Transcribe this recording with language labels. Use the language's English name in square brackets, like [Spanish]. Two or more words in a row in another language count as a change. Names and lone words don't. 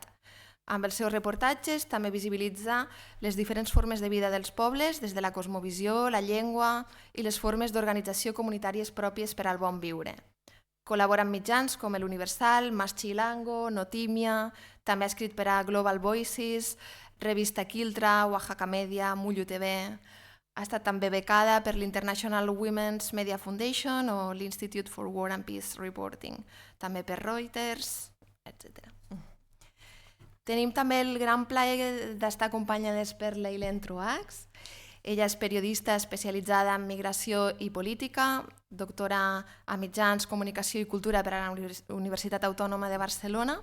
[Catalan] Amb els seus reportatges també visibilitza les diferents formes de vida dels pobles, des de la cosmovisió, la llengua i les formes d'organització comunitàries pròpies per al bon viure. Col·labora amb mitjans com l'Universal, Mas Chilango, Notímia, també ha escrit per a Global Voices, Revista Quiltra, Oaxaca Media, Mullo TV. Ha estat també becada per l'International Women's Media Foundation o l'Institute for War and Peace Reporting, també per Reuters, etc. Tenim també el gran plaer d'estar acompanyades per l'Eileen Truax. Ella és periodista especialitzada en migració i política, doctora a mitjans, comunicació i cultura per a la Universitat Autònoma de Barcelona.